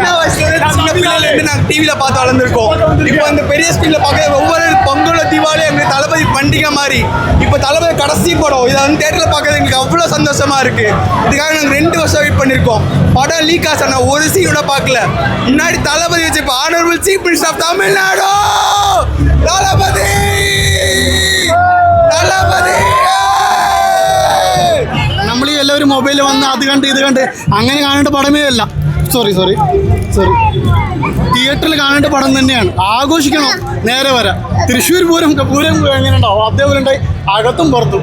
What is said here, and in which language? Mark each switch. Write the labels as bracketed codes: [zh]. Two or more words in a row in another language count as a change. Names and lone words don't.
[ta] சின்ன வயசுல இருந்து சின்ன பிள்ளைல இருந்து நாங்க டிவில பார்த்து வளர்ந்துருக்கோம். இப்போ அந்த பெரிய ஸ்கிரீன்ல பார்க்க ஒவ்வொரு பொங்கல் தீபாவளி எங்க தளபதி பண்டிகை மாதிரி. இப்போ தளபதி கடைசி படம் இதை வந்து தியேட்டர்ல பார்க்கறது எங்களுக்கு அவ்வளோ சந்தோஷமா இருக்கு. இதுக்காக நாங்கள் 2 வருஷம் வெயிட் பண்ணியிருக்கோம். படம் லீக் ஆச்சு நான் ஒரு சீனோட பார்க்கல. முன்னாடி தளபதி வச்சு இப்போ [en] Honorable Chief Minister of [ta] தமிழ்நாடு தளபதி [ml] നമ്മൾ എല്ലാവരും മൊബൈലിൽ വന്ന് അത് കണ്ട് ഇത് കണ്ട് അങ്ങനെ കാണേണ്ട പടമേ അല്ല. സോറി തിയേറ്ററിൽ കാണേണ്ട പടം തന്നെയാണ്. ആഘോഷിക്കണം. നേരെ വരാം. തൃശ്ശൂർ പൂരം എങ്ങനെ ഉണ്ടാവും അതേപോലെ ഉണ്ടായി അകത്തും പുറത്തും.